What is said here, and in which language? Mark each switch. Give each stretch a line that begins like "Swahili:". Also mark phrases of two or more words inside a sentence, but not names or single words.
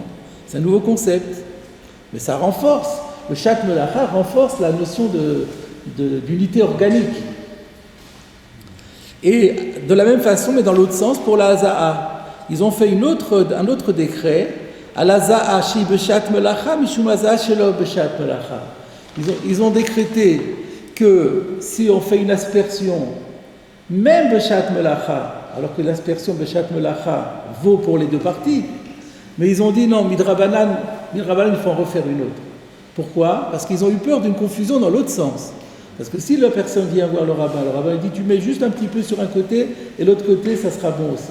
French: C'est un nouveau concept, mais ça renforce, le
Hebrew: שעת מלאכה
French: renforce la notion d'unité organique. Et de la même façon, mais dans l'autre sens, pour la Haza'a, ils ont fait un autre décret, à la
Hebrew: הזאה שבשעת מלאכה משום הזאה שלא בשעת מלאכה.
French: Ils ont décrété que si on fait une aspersion, même
Hebrew: בשעת מלאכה,
French: alors que l'aspersion
Hebrew: בשעת מלאכה
French: vaut pour les deux parties, mais ils ont dit non, midrabanan, il faut en refaire une autre. Pourquoi? Parce qu'ils ont eu peur d'une confusion dans l'autre sens. Parce que si la personne vient voir le rabbin dit tu mets juste un petit peu sur un côté et l'autre côté ça sera bon aussi.